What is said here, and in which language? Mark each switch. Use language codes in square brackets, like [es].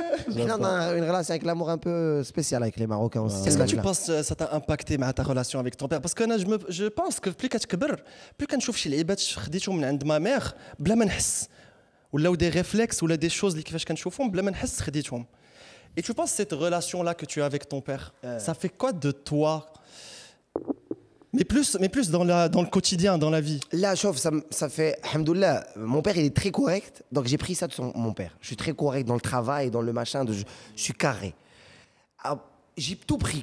[fr] On a une relation avec l'amour un peu spéciale avec les Marocains aussi. Est-ce que tu penses que ça t'a impacté ta relation avec ton père? Parce que je pense que plus [ar] كتكبر plus كنشوف شي لعيبات خديتهم من عند ما مير بلا ما نحس ولاو des réflexes ولا des choses اللي كيفاش كنشوفهم بلا ما نحس خديتهم. [fr] Et tu penses cette relation là que tu as avec ton père, ça fait quoi de toi? Mais plus dans le quotidien, dans la vie. Là, ça fait, alhamdoulilah, mon père, il est très correct. Donc, j'ai pris ça de mon père. Je suis très correct dans le travail, dans le machin. Je suis carré. Alors, j'ai tout pris.